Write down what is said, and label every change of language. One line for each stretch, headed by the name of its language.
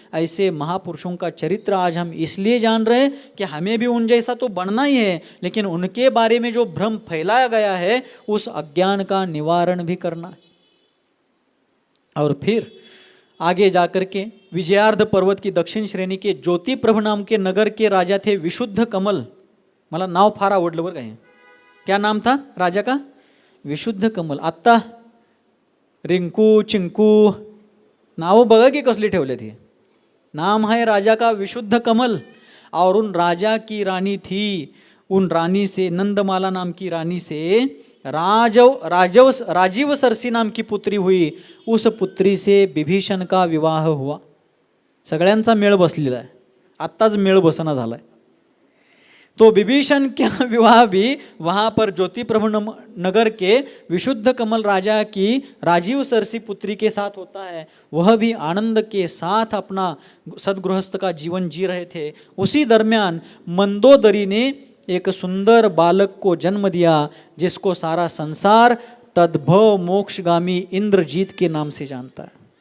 Hindi: ऐसे महापुरुषों का चरित्र आज हम इसलिए जान रहे हैं कि हमें भी उन जैसा तो बनना ही है, लेकिन उनके बारे में जो भ्रम फैलाया गया है, उस अज्ञान का निवारण भी करना है. और फिर आगे जाकर के विजयार्ध पर्वत की दक्षिण श्रेणी के ज्योतिप्रभ नाम के नगर के राजा थे विशुद्ध कमल.
Marathi: मला नाव फार आवडलं बरं काय.
Hindi: क्या नाम था राजा का? विशुद्ध कमल.
Marathi: आत्ता रिंकू चिंकू नावं बघा की कसली ठेवले थे.
Hindi: नाम है राजा का विशुद्ध कमल. और उन राजा की रानी थी, उन रानी से, नंदमाला नाम की रानी से राजीव सरसी नाम की पुत्री हुई. उस पुत्री से विभीषण का विवाह हुआ.
Marathi: सगळ्यांचा मेळ बसलेला आहे, आत्ताच मेळ बसना झालाय.
Hindi: तो विभीषण का विवाह भी वहाँ पर ज्योतिप्रभ नगर के विशुद्ध कमल राजा की राजीव सरसी पुत्री के साथ होता है. वह भी आनंद के साथ अपना सदगृहस्थ का जीवन जी रहे थे. उसी दरमियान मंदोदरी ने एक सुंदर बालक को जन्म दिया, जिसको सारा संसार तद्भव मोक्षगामी इंद्रजीत के नाम से जानता है.